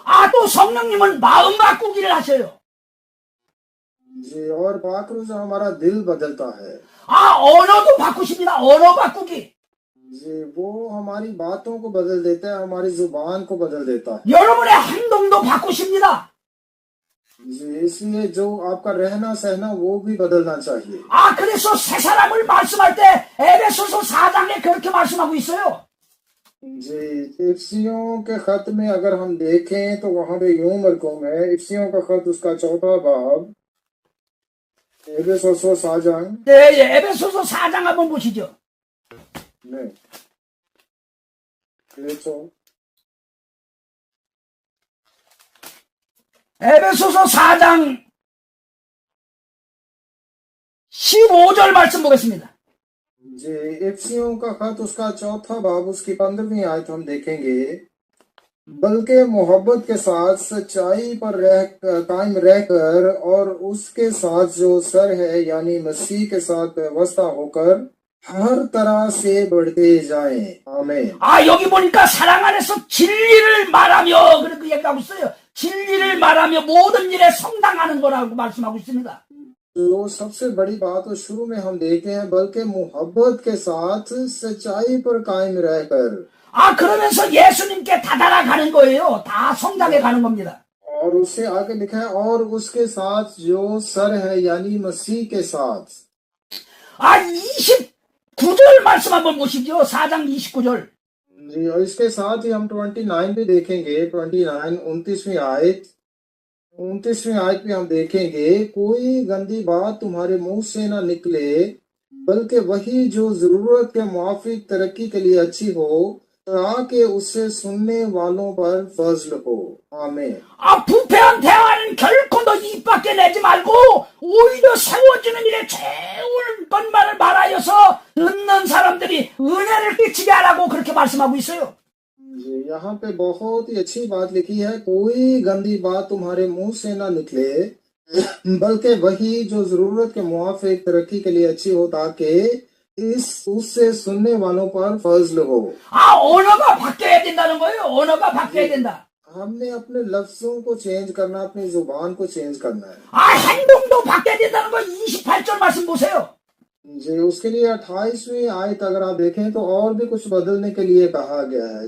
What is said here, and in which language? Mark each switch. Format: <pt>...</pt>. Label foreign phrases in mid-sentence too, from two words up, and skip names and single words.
<ko>아, 또 성령님은 마음 바꾸기를 하셔요.</ko> <ur>جی، اور پاک روح سے ہمارا دل بدلتا ہے.</ur> <ko>아, 언어도 바꾸십니다. 언어 바꾸기.</ko> <ur>جی، وہ ہماری باتوں کو بدل دیتا ہے، ہماری زبان کو بدل دیتا ہے.</ur> <ko>여러분의 행동도 바꾸십니다.</ko> <ur>جی، اس لیے جو آپ کا رہنا سہنا وہ بھی بدلنا چاہیے.</ur> <ko>아, 그래서 새 사람을 말씀할 때 에베소서 4장에 그렇게 말씀하고 있어요.</ko> <ur>جی، افسیوں کے خط میں اگر ہم دیکھیں تو وہاں پہ یوں مرقوم ہے، افسیوں کا خط اس کا 4واں باب، ایفیسوس 4장.</ur> <ko>네, 예, 에베소서 4장 한번 보시죠. 네, 그렇죠। 에베소서 4장 15절 말씀 보겠습니다.</ko> <ur>جی، افسیوں کا خط اس کا 4واں باب اس کی 15ویں آیت ہم دیکھیں گے. بلکہ محبت کے ساتھ سچائی پر قائم رہ کر اور اس کے ساتھ جو سر ہے یعنی مسیح کے ساتھ ویوستھا ہو کر ہر طرح سے بڑھتے جائیں. आमीन।</ur> <ko>아, 여기 보니까 사랑 안에서 진리를 말하며 그렇게 얘기하고 있어요. 진리를 말하며 모든 일에 성당하는 거라고 말씀하고 있습니다.</ko> <ur>تو سب سے بڑی بات تو شروع میں ہم دیکھتے ہیں، بلکہ محبت کے ساتھ سچائی پر قائم رہ کر.</ur> <ko>아, 그러면서 예수님께 다다라가는 거예요. 다 성당에 가는 겁니다.</ko> <ur>اور اس سے آگے لکھا ہے اور اس کے ساتھ جو سر ہے یعنی مسیح کے ساتھ.</ur> <ko>아, 29절 말씀 한번 보시죠. 4장 29절.</ko> <ur>جی، اور اس کے ساتھ ہی ہم 29 بھی دیکھیں گے. 29 29ویں آیت بھی ہم دیکھیں گے، کوئی گندی بات تمہارے منہ سے نہ نکلے، بلکہ وہی جو ضرورت کے موافق ترقی کے لیے اچھی ہو، تاکہ اس سے سننے والوں پر فضل ہو. आमीन।</ur> <ko>아, 부패한 대화는 결코 너 입 밖에 내지 말고 오히려 세워지는 일에 좋은 것만을 말하여서 듣는 사람들이 은혜를 끼치게 하라고 그렇게 말씀하고 있어요.</ko> <ur>جی، یہاں پہ بہت ہی اچھی بات لکھی ہے، کوئی گندی بات تمہارے منہ سے نہ نکلے، بلکہ وہی جو ضرورت کے موافق ترقی کے لیے اچھی ہو، تاکہ اس سے سننے والوں پر فضل ہو.</ur> <ko>아, 언어가 바뀌어야 된다는 거예요. 언어가 바뀌어야 된다.</ko> <ur>ہم نے اپنے لفظوں کو چینج کرنا، اپنی زبان کو چینج کرنا ہے.</ur> <ko>아, 행동도 바뀌어야 된다는 거 28절 말씀 보세요.</ko> <ur>جی، اس کے لیے 28ویں آیت اگر آپ دیکھیں تو اور بھی کچھ بدلنے کے لیے کہا گیا ہے.</ur>